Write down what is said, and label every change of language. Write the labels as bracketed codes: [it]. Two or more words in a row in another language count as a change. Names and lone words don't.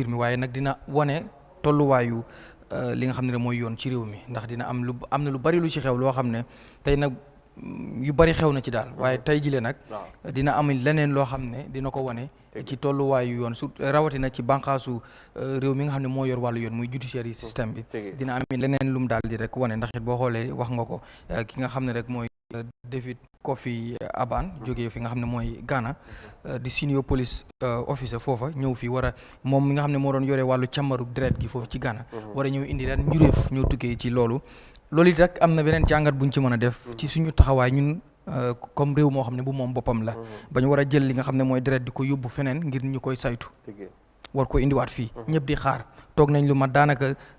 [wo] mi waaye nag dina wane tolluwaayu li nga xam ne mooy yoon ci réew mi ndax dina am na lu bari lu ci xew loo xam ne tey nag yu bari xew na ci daal waaye tey jile nag dina am leneen loo xam ne dina ko wane ci tolluwaayu yoon su rawatina ci bànqaasu réew mi nga xam ne moo yor wàllu yoon muy judiciary système bi dina am leneen lu mu daal di rek wane ndax it boo xoolee wax nga ko ki nga xam ne rek mooy David Kofi Aban jógee fi nga xam ne mooy Ghana di [en] senior police officer [wo] foofa ñëw fi war a moom mi nga xam ne moo doon yore wàllu càmmaru deret gi foofu ci Ghana war a ñëw indi leen njuréef ñëw tukkee ci loolu it rek am na beneen jàngat buñ ci mën a def ci suñu taxawaay ñun comme réew moo xam ne bu moom boppam la ba ñu war a jël li nga xam ne mooy deret di ko yóbbu feneen ngir ñu koy saytu war ko indiwaat fii ñëpp di xaar toog nañ lu mat daanaka